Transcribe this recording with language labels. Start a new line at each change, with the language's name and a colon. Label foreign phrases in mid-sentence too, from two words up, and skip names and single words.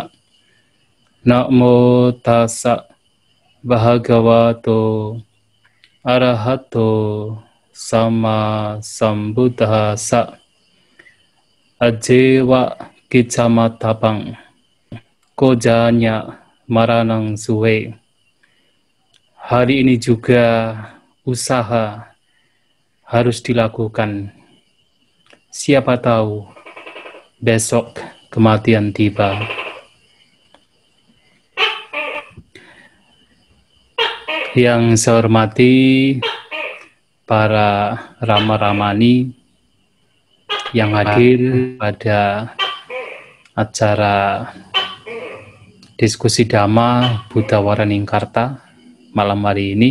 Pali: Namo tassa bhagavato arahato sama sambuddhassa. Ajewa kicamatapang kojanya maranang suwe.
Indonesian: Hari ini juga usaha harus dilakukan. Siapa tahu besok kematian tiba. Yang saya hormati para rama-ramani yang hadir pada acara diskusi Dhamma Buddha Waraningkarta malam hari ini.